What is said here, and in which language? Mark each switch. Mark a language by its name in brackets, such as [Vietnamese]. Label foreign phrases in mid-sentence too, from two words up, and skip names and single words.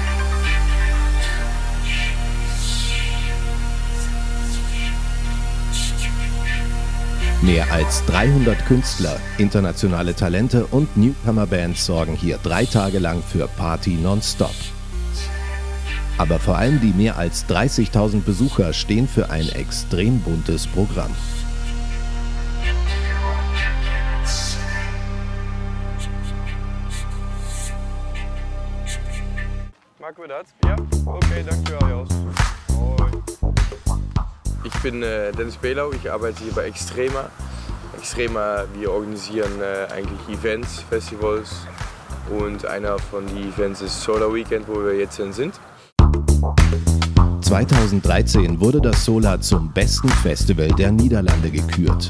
[German] Mehr als 300 Künstler, internationale Talente und Newcomer-Bands sorgen hier 3 Tage lang für Party nonstop. Aber vor allem die mehr als 30.000 Besucher stehen für ein extrem buntes Programm. [Dutch] Maken we dat? Ja? Okay, dankjewel Jos. Hoi. [German] Ich bin Dennis Belau, ich arbeite hier bei Extrema. Extrema, wir organisieren eigentlich Events, Festivals und einer von den Events ist Solar Weekend, wo wir jetzt sind. 2013 wurde das Solar zum besten Festival der Niederlande gekürt.